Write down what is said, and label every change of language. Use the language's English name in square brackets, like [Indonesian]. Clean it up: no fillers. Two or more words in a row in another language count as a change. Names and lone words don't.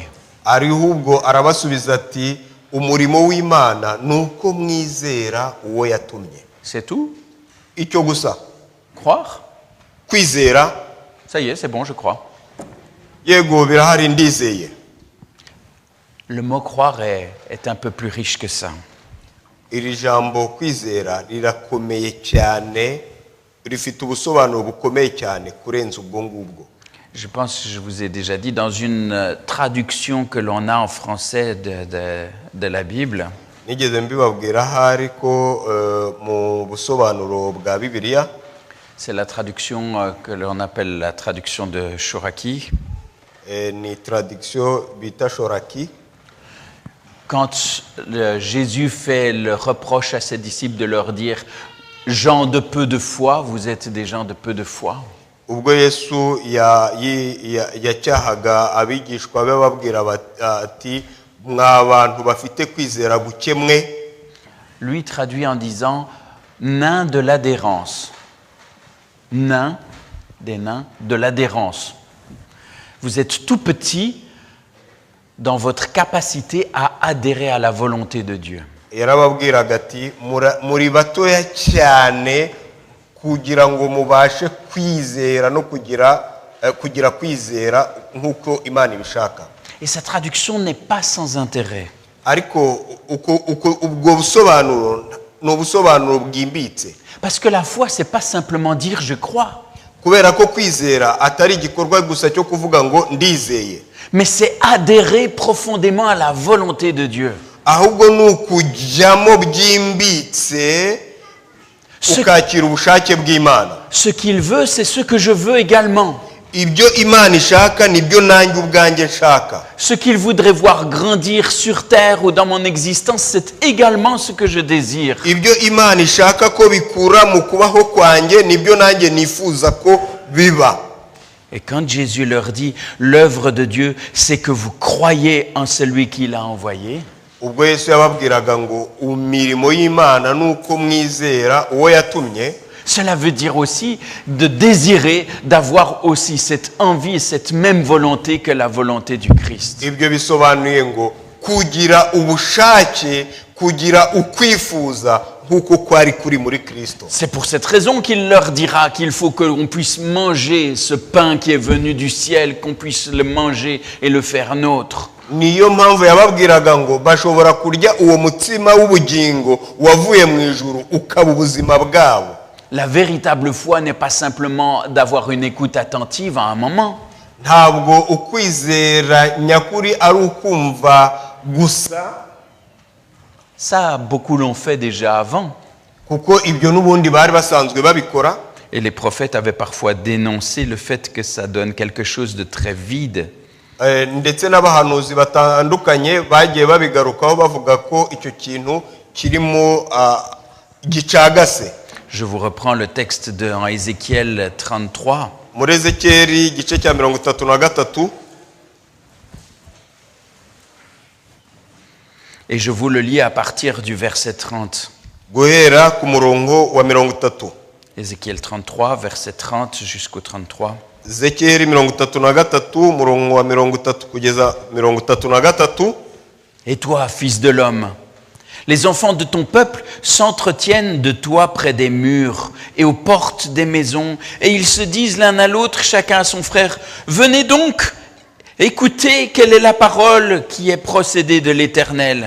[Kinyarwanda] Ahubwo arabasubiza ati umurimo w'Imana nuko mwizera uwo yatumye. [French] C'est tout? [Kinyarwanda] Icyo gusa, [French] Croire? [Kinyarwanda] kwizera. [French] Ça y est, c'est bon, je crois. [Kinyarwanda] Yego birahari ndizeye. [French] Le mot croire est un peu plus riche que ça. [Kinyarwanda] Iri jambo kwizera rirakomeye cyane, rifite ubusobanuro bukomeye cyane kurenza ubwo ngubwo. [French] Je pense que je vous ai déjà dit, dans une traduction que l'on a en français de la Bible, [Kinyarwanda] Nigeze mbibabwira ahari ko mu busobanuro bwa Bibiliya, [French] c'est la traduction que l'on appelle la traduction de Shoraki. [Kinyarwanda] ni traduction bita Shoraki. [French] Quand Jésus fait le reproche à ses disciples de leur dire « gens de peu de foi, vous êtes des gens de peu de foi », [Kinyarwanda] Ubwo Yesu yacyahaga abigishwa be babwira ati mwa bantu bafite kwizera guke mwe, [French] lui traduit en disant « nains de l'adhérence ». Nains, des nains, de l'adhérence. Vous êtes tout petits dans votre capacité à adhérer à la volonté de Dieu. [Kinyarwanda] yarababwiraga ati muri batoya cyane kugira ngo mubashe kwizera no kugira kwizera nk'uko Imana ibishaka. [French] Et sa traduction n'est pas sans intérêt. [Kinyarwanda] Ariko ubwo busobanuro ni ubusobanuro bwimbitse, [French] Parce que la foi, c'est pas simplement dire « je crois », [Kinyarwanda] kubera ko kwizera atari igikorwa gusa cyo kuvuga ngo ndizeye, [French] mais c'est adhérer profondément à la volonté de Dieu. [Kinyarwanda] ahubwo ni ukujyamo byimbitse ukakira ubushake bw'Imana. [French] Ce qu'il veut, c'est ce que je veux également. [Kinyarwanda] Ibyo Imana ishaka nibyo nanjye ubwanjye nshaka. [French] Ce qu'il voudrait voir grandir sur terre ou dans mon existence, c'est également ce que je désire. [Kinyarwanda] Ibyo Imana ishaka ko bikura mu kubaho kwanjye nibyo nanjye nifuza ko biba. [French] Et quand Jésus leur dit « l'œuvre de Dieu, c'est que vous croyez en celui qui l'a envoyé », [Kinyarwanda] Ubwo Yesu yababwiraga ngo imirimo y'Imana nuko mwizera uwo yatumye, [French] cela veut dire aussi de désirer, d'avoir aussi cette envie et cette même volonté que la volonté du Christ. [Kinyarwanda] ibyo bisobanuye ngo kugira ubushake, kugira ukwifuza nk'uko kwari kuri muri Kristo. [French] C'est pour cette raison qu'il leur dira qu'il faut qu'on puisse manger ce pain qui est venu du ciel, qu'on puisse le manger et le faire nôtre. [Kinyarwanda] Niyo mpamvu yababwiraga ngo bashobora kurya uwo mutsima w'ubugingo wavuye mu ijuru ukaba ubuzima bwabo. [French] La véritable foi n'est pas simplement d'avoir une écoute attentive à un moment. [Kinyarwanda] Ntabwo ukwizera nyakuri ari ukumva gusa. [French] Ça, beaucoup l'ont fait déjà avant. [Kinyarwanda] Kuko ibyo n'ubundi bari basanzwe babikora. [French] Et les prophètes avaient parfois dénoncé le fait que ça donne quelque chose de très vide. [Kinyarwanda] Ndetse n'abahanuzi batandukanye bagiye babigarukaho bavuga ko icyo kintu kirimo gicagase. [French] Je vous reprends le texte dans Ézéchiel 33. [Kinyarwanda] Muri Ezekiyeli igice cya 33. [French] Et je vous le lis à partir du verset 30. [Kinyarwanda] Guhera ku murongo wa 30. [French] Ézéchiel 33, verset 30 jusqu'au 33. [Kinyarwanda] Ezekiyeli 33 murongo wa 30 kugeza 33. [French] Et toi, fils de l'homme, les enfants de ton peuple s'entretiennent de toi près des murs et aux portes des maisons, et ils se disent l'un à l'autre, chacun à son frère, venez donc, écoutez quelle est la parole qui est procédée de l'Éternel.